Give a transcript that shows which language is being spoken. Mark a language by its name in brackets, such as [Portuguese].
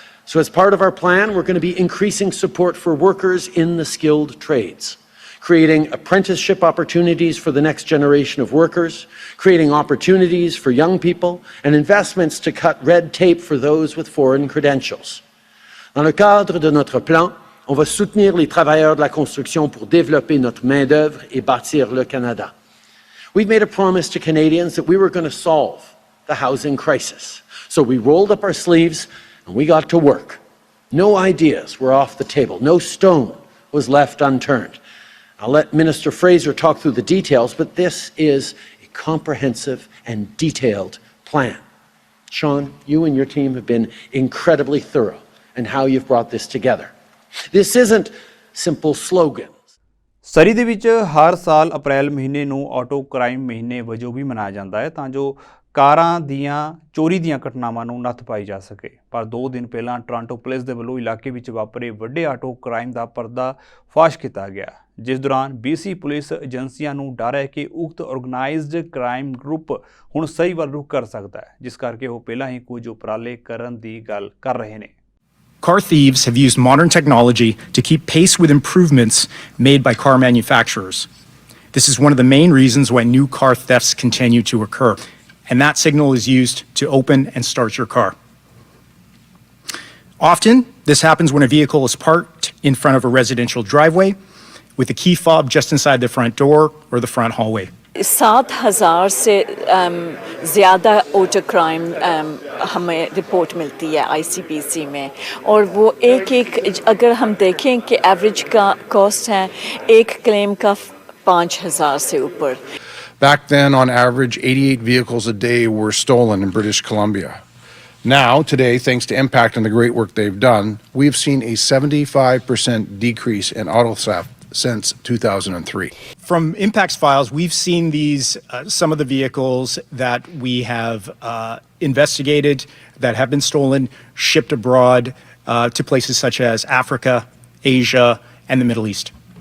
[English] So as part of our plan, we're going to be increasing support for workers in the skilled trades, creating apprenticeship opportunities for the next generation of workers, creating opportunities for young people, and investments to cut red tape for those with foreign credentials. [French] Dans le cadre de notre plan, on va soutenir les travailleurs de la construction pour développer notre main-d'œuvre et bâtir le Canada. [English] We've made a promise to Canadians that we were going to solve the housing crisis. So we rolled up our sleeves and we got to work. No ideas were off the table. No stone was left unturned. I'll let Minister Fraser talk through the details, but this is a comprehensive and detailed plan. Sean, you and your team have been incredibly thorough in how you've brought this together. This isn't simple slogans. [Punjabi] ਸਰੀ ਦੇ ਵਿੱਚ ਹਰ ਸਾਲ ਅਪ੍ਰੈਲ ਮਹੀਨੇ ਨੂੰ auto crime ਮਹੀਨੇ ਵਜੋਂ ਵੀ ਮਨਾਇਆ ਜਾਂਦਾ ਹੈ ਤਾਂ ਜੋ ਕਾਰਾਂ ਦੀਆਂ ਚੋਰੀ ਦੀਆਂ ਘਟਨਾਵਾਂ ਨੂੰ ਨੱਥ ਪਾਈ ਜਾ ਸਕੇ। ਪਰ 2 ਦਿਨ ਪਹਿਲਾਂ ਟੋਰਾਂਟੋ ਪੁਲਿਸ ਦੇ ਵੱਲੋਂ ਇਲਾਕੇ ਵਿੱਚ ਵਾਪਰੇ ਵੱਡੇ ਆਟੋ ਕ੍ਰਾਈਮ ਦਾ ਪਰਦਾ ਫਾਸ਼ ਕੀਤਾ ਗਿਆ, ਜਿਸ ਦੌਰਾਨ BC ਪੁਲਿਸ ਏਜੰਸੀਆਂ ਨੂੰ ਡਰ ਹੈ ਕਿ ਉਕਤ ਆਰਗੇਨਾਈਜ਼ਡ ਕ੍ਰਾਈਮ ਗਰੁੱਪ ਹੁਣ ਸਹੀ ਵੱਲ ਰੁਖ ਕਰ ਸਕਦਾ ਹੈ, ਜਿਸ ਕਰਕੇ ਉਹ ਪਹਿਲਾਂ ਹੀ ਕੁਝ ਉਪਰਾਲੇ ਕਰਨ ਦੀ ਗੱਲ ਕਰ ਰਹੇ ਨੇ। [English] Car thieves have used modern technology to keep pace with improvements made by car manufacturers. This is one of the main reasons why new car thefts continue to occur, and that signal is used to open and start your car. Often, this happens when a vehicle is parked in front of a residential driveway with a key fob just inside the front door or the front hallway. [Hindi] 7,000 से ज़्यादा auto crime हमें report मिलती है ICPC में, और वो एक अगर हम देखें कि एवरेज का कॉस्ट है एक क्लेम का 5,000 से ऊपर. [English] Back then, on average, 88 vehicles a day were stolen in British Columbia. Now, today, thanks to Impact and the great work they've done, we've seen a 75% decrease in auto theft since 2003. From Impact's files, we've seen these, some of the vehicles that we have investigated that have been stolen, shipped abroad to places such as Africa, Asia, and the Middle East.